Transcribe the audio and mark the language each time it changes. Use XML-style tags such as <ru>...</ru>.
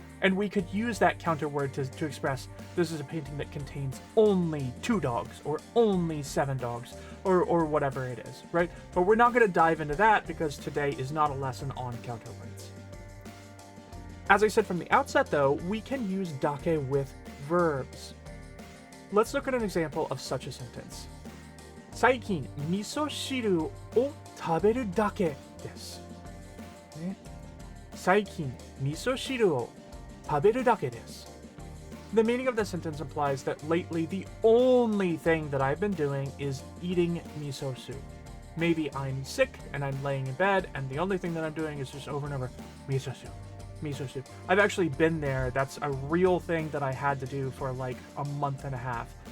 <en>And we could use that counter word to express this is a painting that contains only 2 dogs, or only 7 dogs, or whatever it is, right? But we're not going to dive into that because today is not a lesson on counter words. As I said from the outset, though, we can use dake with verbs. Let's look at an example of such a sentence.</en> <ja>最近味噌汁を食べるだけです。ね、最近味噌汁を食べるだけです。</ja> <en>The meaning of the sentence implies that lately the only thing that I've been doing is eating miso soup. Maybe I'm sick and I'm laying in bed and the only thing that I'm doing is just over and over, miso soup, miso soup. I've actually been there. That's a real thing that I had to do for like a month and a half.</en>